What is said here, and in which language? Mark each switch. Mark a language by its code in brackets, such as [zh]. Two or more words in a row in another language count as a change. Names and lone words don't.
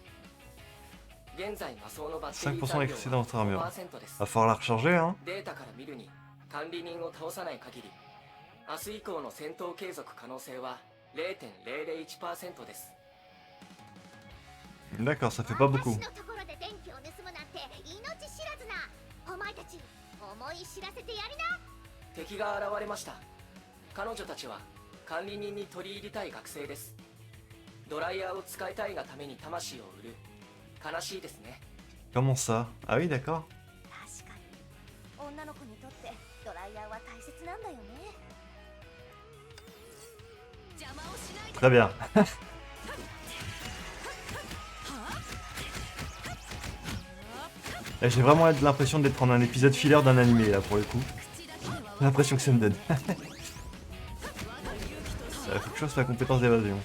[ja] 現在魔装のバッテリー 5% 残量 [fr] d'électricité dans votre [ja] は [fr] armure. [ja] 5% です。 [fr] Va falloir la recharger, hein. [ja] データから見るに管理人を倒さない限り明日以降の戦闘継続可能性は 0.001% です。 [fr] D'accord, ça fait pas beaucoup. [ja] 私のところで電気を盗むなんて命知らずな。お前たち思い知らせてやりな。敵が現れました。彼女たちは管理人に取り入りたい学生です。ドライヤーを使いたいがために魂を売る。悲しいですね。 [fr] Comment ça? Ah oui, d'accord. [ja] 確かに女の子にとってドライヤーは大切なんだよね。邪魔をしないで。 [fr] Très bien. Là, j'ai vraiment l'impression d'être en un épisode filler d'un animé, là, pour le coup. J'ai l'impression que ça me donne. Faut que je fasse ma compétence d'évasion.